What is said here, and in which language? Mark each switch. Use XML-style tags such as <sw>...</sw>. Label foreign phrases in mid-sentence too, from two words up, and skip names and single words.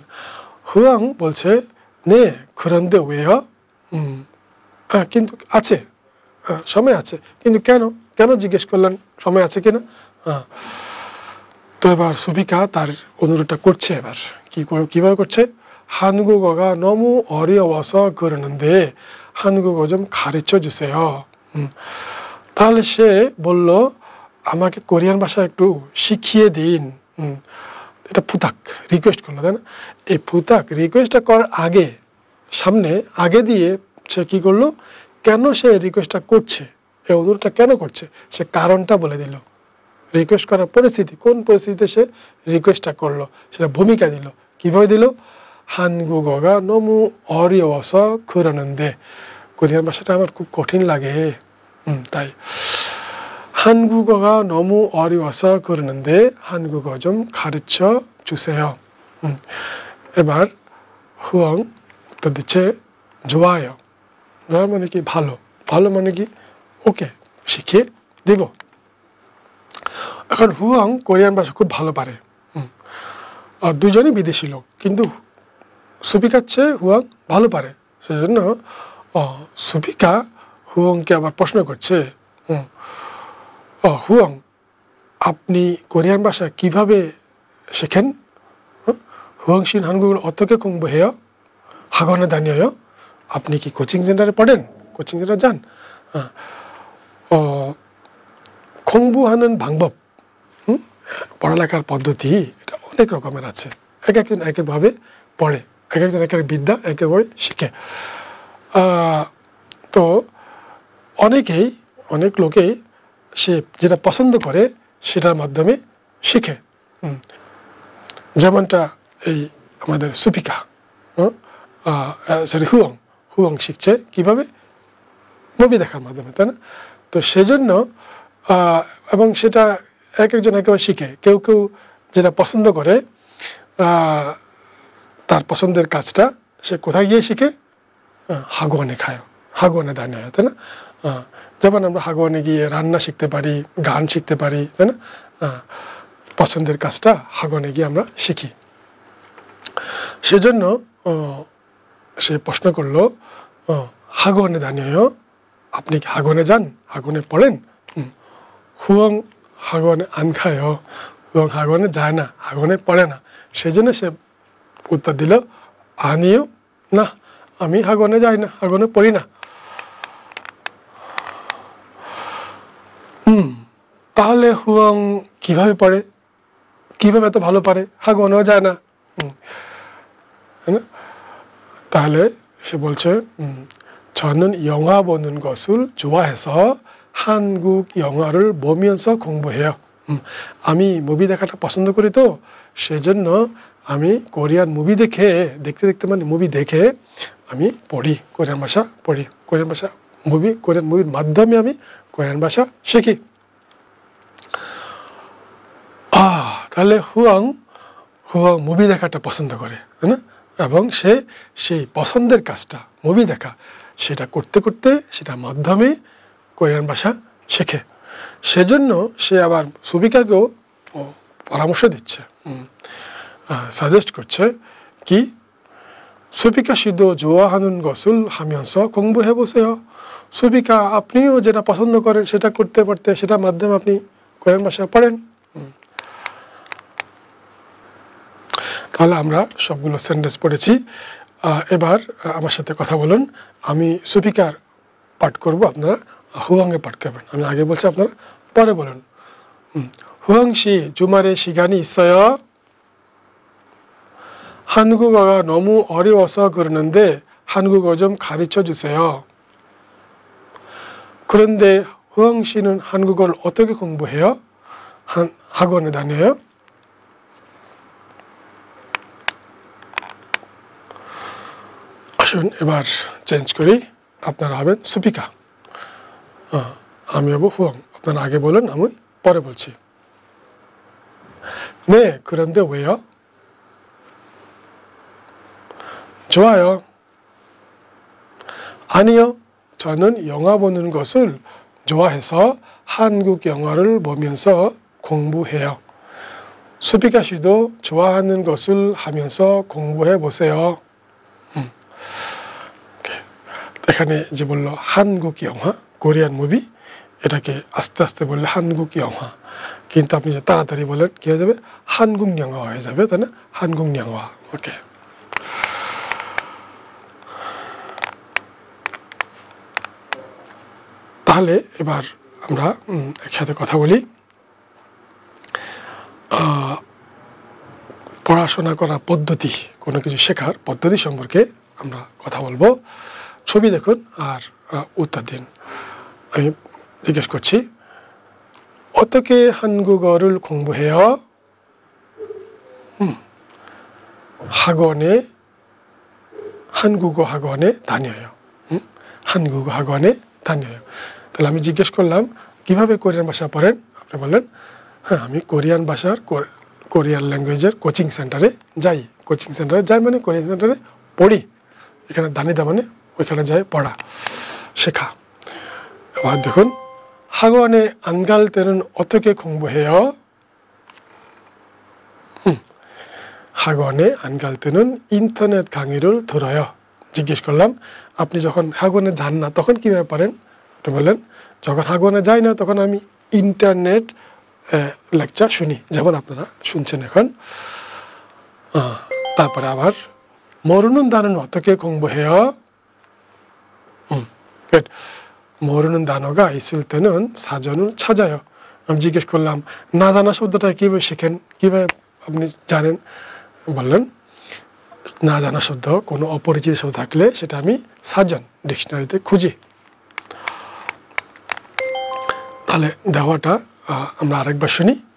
<bn>হুয়াং বলছে</bn> <ko>네 그런데 왜요,</ko> <bn>কিন্তু আছে, সময় আছে, কিন্তু কেন কেন জিজ্ঞেস করলেন সময় আছে কিনা? তো এবার সুবিকা তার অনুরোধটা করছে। এবার কিভাবে করছে?</bn> <ko>한국어가 너무 어려워서 그러는데 한국어 좀 가르쳐 주세요.</ko> <bn>তাহলে সে বলল আমাকে কোরিয়ান ভাষা একটু শিখিয়ে দিন। এটা ফুতাক রিকোয়েস্ট করলো, তাই না? এই ফুতাক রিকোয়েস্টটা করার আগে সামনে আগে দিয়ে সে কি করলো, কেন সে রিকোয়েস্টটা করছে, এই অনুরোধটা কেন করছে, সে কারণটা বলে দিল। রিকোয়েস্ট করার পরিস্থিতি, কোন পরিস্থিতিতে সে রিকোয়েস্টটা করলো সেটা ভূমিকা দিল। কিভাবে দিল?</bn> <ko>한국어가 너무 어려워서 그러는데,</ko> <bn>কোরিয়ান ভাষাটা আমার খুব কঠিন লাগে তাই।</bn> <ko>한국어가 너무 어려워서 그러는데 한국어 좀 가르쳐 주세요.</ko> <bn>এবার হুয়াং উত্তর দিচ্ছে 좋아요। মানে কি ভালো, ভালো মানে কি ওকে, শিখিয়ে দেব। এখন হুয়াং কোরিয়ান ভাষা খুব ভালো পারে, দুজনই বিদেশি লোক, কিন্তু সুবিকার চেয়ে হুয়াং ভালো পারে। সেজন্য সুবিকা হুয়াংকে আবার প্রশ্ন করছে, হুয়াং আপনি কোরিয়ান ভাষা কিভাবে শেখেন?</bn> <ko>হুয়াং신 한국을 어떻게 공부해요? 학원에 다녀요?</ko> <bn>আপনি কি কোচিং সেন্টারে পড়েন, কোচিং সেন্টার যান?</bn> <ko>공부하는 방법,</ko> <bn>পড়ালেখার পদ্ধতি এটা অনেক রকমের আছে, এক একজন এক একভাবে পড়ে, এক একজন এক এক বিদ্যা একেবারে শিখে। তো অনেক লোকেই সে যেটা পছন্দ করে সেটার মাধ্যমে শিখে। যেমনটা এই আমাদের সুপিকা, হুয়াং শিখছে কিভাবে? মুভি দেখার মাধ্যমে, তাই না? তো সেজন্য এবং সেটা এক একজন একেবারে শিখে। কেউ কেউ যেটা পছন্দ করে তার পছন্দের কাজটা সে কোথায় গিয়ে শিখে?</bn> <ko>학원에 가요, 학원에 다녀요,</ko> <bn>তাই না? যেমন আমরা 학원에 গিয়ে রান্না শিখতে পারি, গান শিখতে পারি, তাই না? পছন্দের কাজটা 학원에 গিয়ে আমরা শিখি। সেজন্য সে প্রশ্ন করলো 학원에 다녀요, আপনি কি 학원에 যান, 학원에 পড়েন? হুয়াং</bn> <ko>학원에 안 가요,</ko> <bn>হুয়াং 학원에 যায় না, 학원에 পড়ে না। সেজন্য সে উত্তর দিল আনিও না, আমি 학원에 যাই না, 학원에 পড়ি না। তাহলে হুয়াং কিভাবে পড়ে, কিভাবে এত ভালো পারে, 학원에ও যায় না? তাহলে সে বলছে</bn> <ko>저는 영화 보는 것을 좋아해서 한국 영화를 보면서 공부해요.</ko> <bn>আমি মুভি দেখাটা পছন্দ করি, তো সেজন্য আমি কোরিয়ান মুভি দেখতে মানে মুভি দেখে আমি পড়ি, কোরিয়ান ভাষা পড়ি, কোরিয়ান মুভির মাধ্যমে আমি কোরিয়ান ভাষা শিখি। তাহলে হুয়াং মুভি দেখাটা পছন্দ করে, তাই না? এবং সে সেই পছন্দের কাজটা মুভি দেখা সেটা করতে করতে সেটার মাধ্যমে কোরিয়ান ভাষা শেখে। সেজন্য সে আবার সুবিকাকেও পরামর্শ দিচ্ছে, সাজেস্ট করছে কি সুবিকা</bn> <ko>씨도 좋아하는 것을 하면서 공부해 보세요.</ko> <bn>সুবিকা আপনিও যেটা পছন্দ করেন সেটা করতে করতে সেটার মাধ্যমে আপনি কোরিয়ান ভাষা পড়েন। তাহলে আমরা সবগুলো সেন্টেন্স পড়েছি। এবার আমার সাথে কথা বলুন। আমি সুবিকার পাঠ করব, আপনারা হুয়াংয়ে পাঠ করবেন। আমি আগে বলছি, আপনারা পরে বলুন। হুয়াং</bn> <ko>씨 주말에 시간이 있어요? 한국어가 너무 어려워서 그러는데 한국어 좀 가르쳐 주세요. 그런데 후ang 씨는 한국어를 어떻게 공부해요? 학원에 다녀요?</ko> <bn>আসুন এবার চেঞ্জ করি, আপনারা হবেন সুপিকা, আমি হব হুয়াং। আপনারা আগে বলুন, আমি পরে বলছি।</bn> <ko>네, 그런데 왜요? 좋아요. 아니요. 저는 영화 보는 것을 좋아해서 한국 영화를 보면서 공부해요. 수피카 씨도 좋아하는 것을 하면서 공부해 보세요.</ko> <bn>এখানে যে বললো</bn> <ko>한국 영화,</ko> <bn>কোরিয়ান মুভি, এটাকে আস্তে আস্তে বললে</bn> <ko>한국 영화,</ko> <bn>কিন্তু আপনি যে তাড়াতাড়ি বলেন কি হয়ে যাবে,</bn> <ko>한국 영화</ko> <bn>হয়ে যাবে, তাই না?</bn> <ko>한국 영화.</ko> <bn>ওকে, তাহলে এবার আমরা একসাথে কথা বলি। পড়াশোনা করার পদ্ধতি, কোনো কিছু শেখার পদ্ধতি সম্পর্কে আমরা কথা বলবো। ছবি দেখুন আর উত্তর দিন। আমি জিজ্ঞেস করছি,</bn> <ko>어떻게 한국어를 공부해요? 학원에, 한국어 학원에 다녀요. 한국어 학원에 다녀요.</ko> <bn>তাহলে আমি জিজ্ঞেস করলাম কিভাবে কোরিয়ান ভাষা পড়েন? আপনি বললেন হ্যাঁ, আমি কোরিয়ান ভাষার, কোরিয়ান ল্যাঙ্গুয়েজের কোচিং সেন্টারে যাই। কোচিং সেন্টারে যাই মানে কোরিয়ান সেন্টারে পড়ি। এখানে দানিদা মানে ওইখানে যায় পড়া, শেখা। এবার দেখুন,</bn> <ko>학원에 안 갈 때는 어떻게 공부해요? 학원에 안 갈 때는 인터넷 강의를 들어요.</ko> <bn>জিজ্ঞেস করলাম আপনি যখন 학원에 যান না তখন কিভাবে পড়েন? আপনি বললেন যখন 학원에 যাই না তখন আমি ইন্টারনেট লেকচার শুনি, যেমন আপনারা শুনছেন এখন। তারপরে আবার</bn> <ko>모르는 단어는 어떻게 공부해요? 모르는 단어가 있을 때는 사전을 찾아요.</ko> <bn>আমি জিজ্ঞেস করলাম না জানা শব্দটা কিভাবে শেখেন, কিভাবে আপনি জানেন? বললেন না জানা শব্দ, কোনো অপরিচিত শব্দ থাকলে সেটা আমি সাজন, ডিকশনারিতে খুঁজি। তাহলে দেওয়াটা আমরা আরেকবার শুনি।</bn>